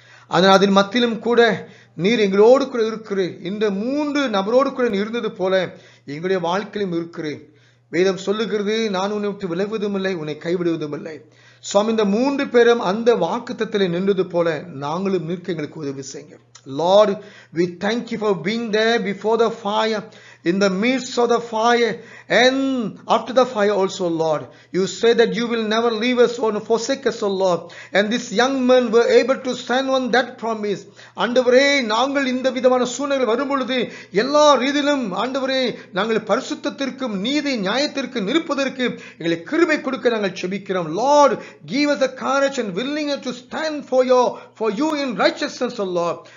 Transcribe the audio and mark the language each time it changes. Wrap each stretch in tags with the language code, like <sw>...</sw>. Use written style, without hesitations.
<ta>ஆனால் அதன் மத்தியிலும் கூட நீர் எங்களோடு கூட இருக்கிறேன். இந்த 3 நபரோடு கூட இருந்தது போல எங்களுடைய வாழ்க்கையிலும் இருக்கிறேன். வேதம் சொல்லுகிறது, நான் உன்னை விட்டு விலகுவதும் இல்லை, உன்னை கைவிடுவதும் இல்லை. சுவாமி, இந்த 3 பேரும் அந்த வாக்குத்தத்தத்திலே நின்றது போல நாங்களும் நிற்க எங்களுக்கு உதவி செய்யுங்க.</ta> <en>Lord, we thank you for being there before the fire, in the midst of the fire, and after the fire also, Lord. You say that you will never leave us or forsake us, O Lord. And these young men were able to stand on that promise.</en> <ta>ஆண்டவரே, நாங்கள் இந்த விதமான சூழ்நிலை வரும் பொழுது எல்லா ரீதியிலும் ஆண்டவரே நாங்கள் பரிசுத்தத்திற்கும் நீதி நியாயத்திற்கு நிற்பதற்கு எங்களை கிருபை கொடுக்க நாங்கள் செபிக்கிறோம்.</ta> <en>Lord, give us the courage and willingness to stand for you in righteousness, O Lord.</en>